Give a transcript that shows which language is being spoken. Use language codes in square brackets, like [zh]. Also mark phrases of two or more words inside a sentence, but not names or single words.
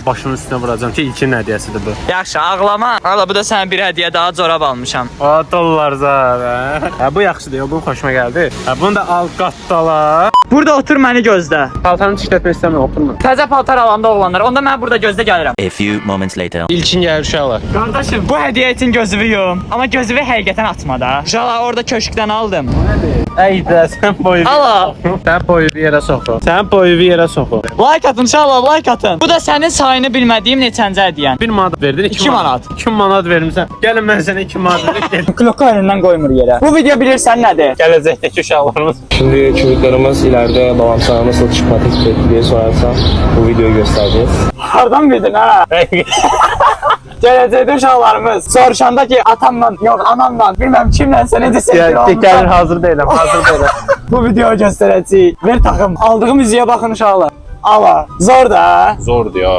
[az] Başımın üstünə vuracağam ki, ilkin hədiyyəsidir bu. Yaxşı, ağlama. Hala, bu da sənə bir hədiyyə daha corab almışam. O dollar zar. Ha, bu yaxşıdır, bu xoşuma gəldi. Ha, bunu da al qatdala. Burada otur, məni gözlə. Paltarını tikletmək istəmirəm, oturma. Təzə paltar alanda oğlanlar, onda mən burada gözdə gəlirəm. [en] A few moments later. [az] İlkin gəlir uşaqlar. Qardaşım, bu hədiyyə üçün gözümü yum. Amma gözümü həqiqətən açma da. Uşaqlar orada köşkdən aldım. Ey də, sən boyu. Ala. Sən boyu bir yerə soxu. Sən boyu bir yerə soxu. Like atın inşallah, like atın. Bu da sənin sayını bilmədiyim neçəncə hədiyyən. 1 manat verdin, 2 manat. 2 manat vermisən. Gəlin mən sənə 2 manat verdim. Kloka önündən qoymur yerə. Bu video bilirsən nədir? Gələcəkdəki uşaqlarımız. [tr] Şimdi çocuklarımız ileride babam sana nasıl çıkmak istedi diye sorarsan bu videoyu göstereceğiz. [az] Hardan bildin ha? Gələcəkdə uşaqlarımız soruşanda ki atamla, yox anamla, bilməm kimlənsə necə sevgili Gəlir olmuşlar. hazır deyiləm, hazır deyiləm. Bu videoyu göstərəcəyik. Ver taxım. Aldığım üzüyə baxın uşaqlar. Ala. Zor da. Zordur ya.